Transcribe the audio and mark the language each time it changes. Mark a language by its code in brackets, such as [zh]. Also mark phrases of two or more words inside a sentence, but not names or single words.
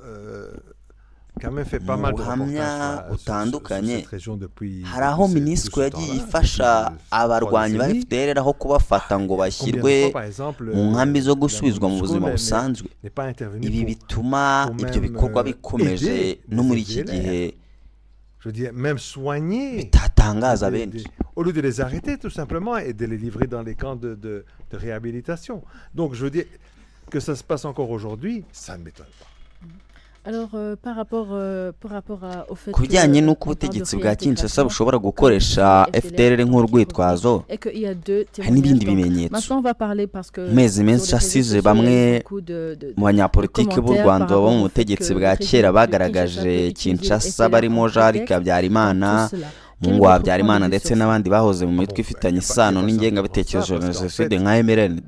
[rw] mu buhamya butandukanye hari aho MONUSCO yagiye ifasha abarwanyi ba FDLR aho kubafata ngo bashyirwe mu nkambi zo gusubizwa mu buzima busanzwe. Ibi bituma ibyo bikorwa bikomeje no muri iki gihe bitatangaza benshi. [fr] Au lieu de les arrêter tout simplement et de les livrer dans les camps de réhabilitation. Donc je veux dire que ça se passe encore aujourd'hui, ça ne m'étonne pas. Alors, par rapport au fait [rw] ku bijyanye n'uko ubutegetsi bwa Kinshasa bushobora gukoresha FDLR nk'urwitwazo hari n'ibindi bimenyetso. Mezi menshi asize bamwe mu banyapolitiki b'u Rwanda baba mu butegetsi bwa kera bagaragaje Kinshasa barimo Jean Habyarimana, Mungu wa Habyarimana ndetse n'abandi bahoze mu mitwe ifitanye isano n'ingengabitekerezo ya jenoside nka MRND.